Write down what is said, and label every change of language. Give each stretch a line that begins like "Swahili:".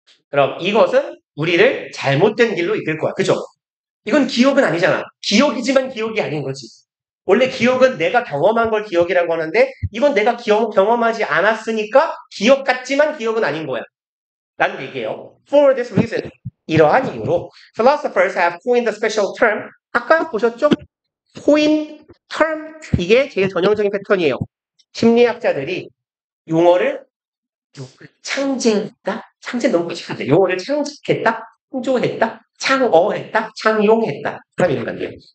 Korean: 그럼 이것은 우리를 잘못된 길로 이끌 거야. 그죠? 이건 기억은 아니잖아. 기억이지만 기억이 아닌 거지. 원래 기억은 내가 경험한 걸 기억이라고 하는데 이건 내가 경험하지 않았으니까 기억 같지만 기억은 아닌 거야. 라는 얘기예요.
English: For this reason,
Korean: 이러한 이유로
English: philosophers have coined a special term.
Korean: 아까 보셨죠? coin term 이게 제일 전형적인 패턴이에요. 심리학자들이 용어를 창제했다? 창제 너무 거창한데 용어를 창작했다? 창조했다? 창어했다? 창용했다? 그럼 이런 건데요.